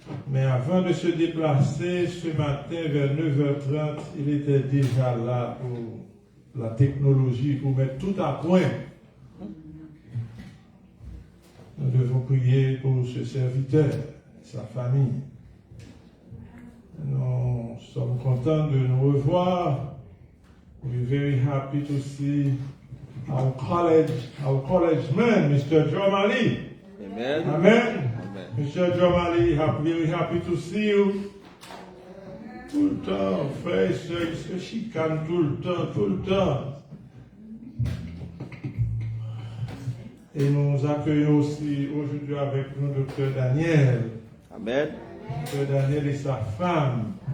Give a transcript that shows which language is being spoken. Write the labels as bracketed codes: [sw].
[fr] Mais avant de se déplacer, ce matin vers 9h30, il était déjà là pour la technologie, pour mettre tout à point. Nous devons prier pour ce serviteur, sa famille. Nous sommes contents de nous revoir. [en] We're very happy to see our college man, Mr. Jomali. Amen. Amen. Amen. Mr. Jomali, very happy to see you. [fr] Tout le temps, frère et soeur, il se chicane tout le temps. Et nous accueillons aussi aujourd'hui avec nous Dr. Daniel. Amen. Dr. Daniel et sa femme.